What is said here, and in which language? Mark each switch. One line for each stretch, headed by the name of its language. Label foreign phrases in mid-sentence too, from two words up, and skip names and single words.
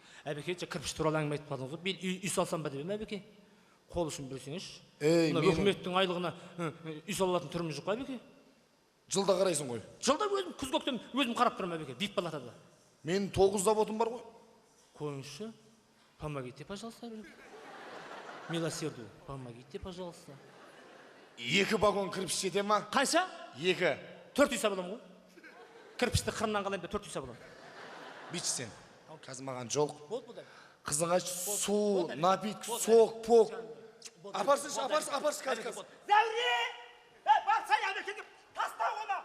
Kazakh: Әбеке, кірпіш туралы әңгіме айтып қалдыңыз ғой. Мен үй салсам ба деп едім Әбеке. Қол ұшын берсеңізші. Мына үкіметтің айлығына үй салатын түріміз жоқ Әбеке. Жылда қарайсың ғой. Жылда өзім күз көктем өзім қарап тұрмын Әбеке. Вип палатада. Мен 9 заводым бар ғой. Қойыңызшы.
Russian: Помогите, пожалуйста. Милосердию. Помогите, пожалуйста.
Kazakh: 2 вагон кірпіш жете ма? Қанша? 2. 4 үй сабаламын ғой. Кірпішті қырынан қалайын да 4 үй сабаламын. Бич сен. Қазір маған жол. Болды бұдай. Қызыңа су, напит, сок, пок. Апарсыншы, қазір. Зәуре! Барсай Әбекеңге таста оны!